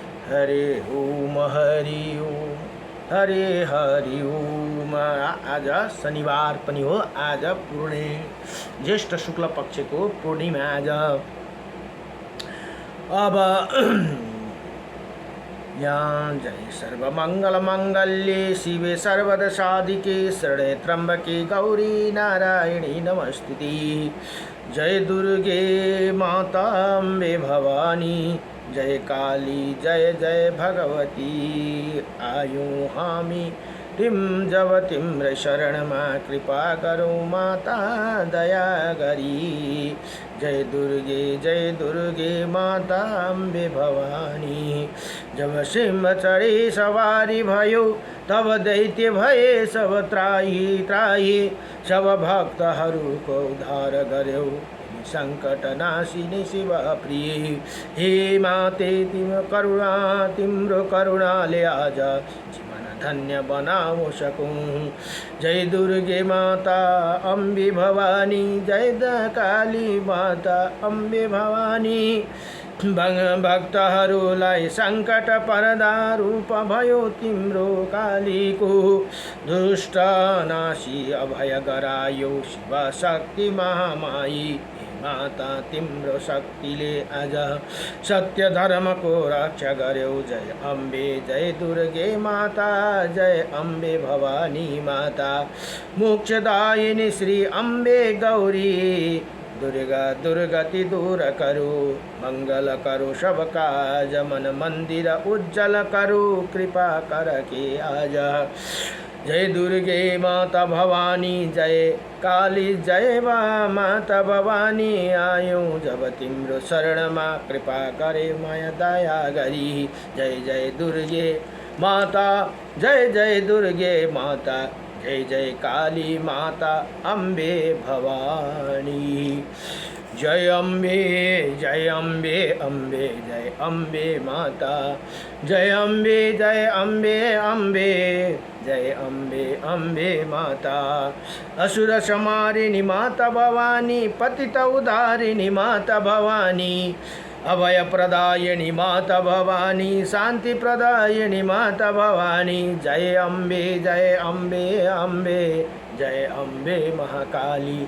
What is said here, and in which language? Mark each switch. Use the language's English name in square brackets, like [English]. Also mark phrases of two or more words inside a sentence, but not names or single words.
[Nepali] हरे ओम हरि ओम हरे हरि ओम। आज शनिबार पनि हो। आज ज्येष्ठ शुक्ल पक्षको पूर्णिमा आज। [Sanskrit] अब यहाँ जय सर्वमङ्गलमङ्गल्ये शिवे सर्वदसाधिके शरणे त्र्यम्बके गौरी नारायणी नमस्तुते। [Nepali] जय दुर्गे माता अम्बे भवानी, जय काली जय जय भगवती। आयु हामी तिम जब तिम्रो शरणमा [Hindi] कृपा करो माता [Nepali] दया गरी। जय दुर्गे माता अम्बे भवानी। जब सिंह चढे सवारी भयो, तब दैत्य भए सब त्राही त्राही। सब भक्तहरूको उद्धार गर्यौ, संकट नाशिनी शिव प्रिय। हे माते तिम्रो करुणाले आज जीवन धन्य बनाउ सकूं। जय दुर्गे माता अम्बे भवानी, जय काली माता अम्बे भवानी। भक्तहरूलाई सङ्कट पर्दा रूप भयो तिम्रो कालीको। दुष्ट नाशी अभय गरायो शिव शक्ति महामाई। माता तिम्रो शक्तिले आज सत्य धर्मको रक्षा गर्यौ। जय अम्बे जय दुर्गे माता, जय अम्बे भवानी माता। [Hindi] मोक्षदायिनी श्री अम्बे गौरी, दुर्गा दुर्गति दूर करो। मंगल करो सब काज, मन मंदिर उज्जवल करो। कृपा करके आज। [Nepali] जय दुर्गे माता भवानी, जय काली जय माता भवानी। आयौं जब तिम्रो शरणमा कृपा करे माया दया गरी। जय दुर्गे माता, जय दुर्गे माता, जय काली माता अम्बे भवानी। जय अम्बे अम्बे जय अम्बे माता। जय अम्बे जय अम्बे माता। असुर संहारिणी माता भवानी, पतित उद्धारिणी माता भवानी। अभय प्रदायिनी माता भवानी, शांति प्रदायिनी माता भवानी। जय अम्बे जय अम्बे महाकाली।